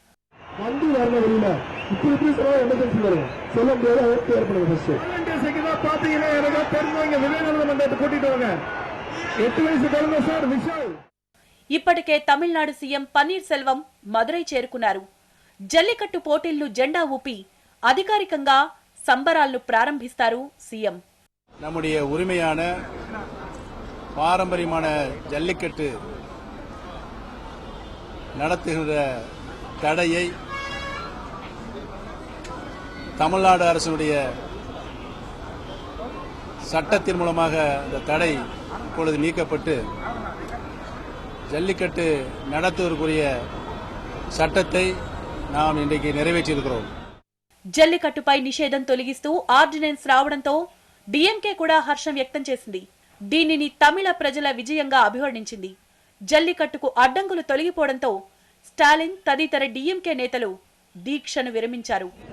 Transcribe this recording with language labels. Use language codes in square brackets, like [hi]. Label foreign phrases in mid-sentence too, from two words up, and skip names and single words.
[te] ఇప్పటికే తమిళనాడు సీఎం పన్నీర్ సెల్వం మదురై చేరుకున్నారు. జల్లికట్టు పోటీలను జెండా ఊపి అధికారికంగా సంబరాలను ప్రారంభిస్తారు సీఎం. [ta] நம்முடைய உரிமையான பாரம்பரியமான ஜல்லிக்கட்டு நடத்துகிற தடையை தமிழ்நாடு அரசினுடைய சட்டத்தின் மூலமாக இந்த தடை இப்பொழுது நீக்கப்பட்டு ஜல்லிக்கட்டு நடத்துவதற்குரிய சட்டத்தை நாம் இன்றைக்கு நிறைவேற்றியிருக்கிறோம். [te] జల్లికట్టుపై నిషేధం తొలగిస్తూ ఆర్డినెన్స్ రావడంతో డిఎంకే కూడా హర్షం వ్యక్తం చేసింది. దీనిని తమిళ ప్రజల విజయంగా అభివర్ణించింది. జల్లికట్టుకు అడ్డంకులు తొలగిపోవడంతో స్టాలిన్ తదితర డిఎంకే నేతలు దీక్షను విరమించారు.